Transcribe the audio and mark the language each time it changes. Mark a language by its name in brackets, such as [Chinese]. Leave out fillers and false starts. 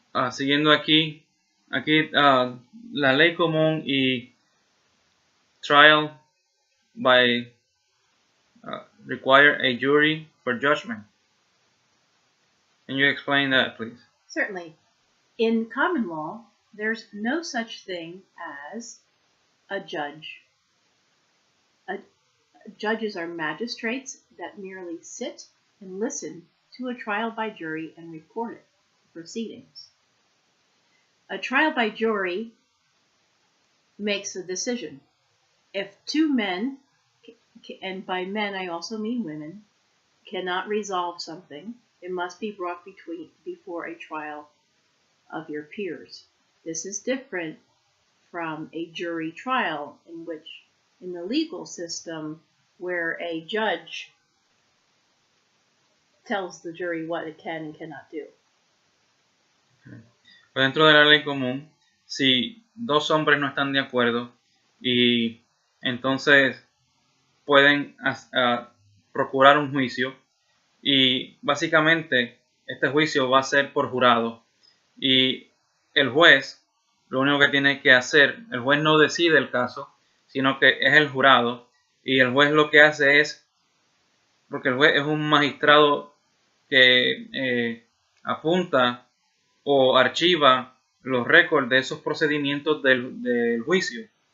[Spanish] Siguiendo aquí la ley común y [English] trial by require a jury for judgment. Can you explain that, please? Certainly. In common law, there's no such thing as a judge. Judges are magistrates that merely sit and listen to a trial by jury and report it, proceedings. A trial by jury makes a decision. If two men, and by men I also mean women, cannot resolve something, it must be brought before a trial of your peers. This is different from a jury trial in the legal system where a judge tells the jury what it can and cannot do. [Spanish] Pues dentro de la ley común, si dos hombres no están de acuerdo y entonces pueden procurar un juicio y básicamente este juicio va a ser por jurado y el juez lo único que tiene que hacer, el juez no decide el caso, sino que es el jurado y el juez lo que hace es, porque el juez es un magistrado que apunta o archiva los récords de esos procedimientos del juicio.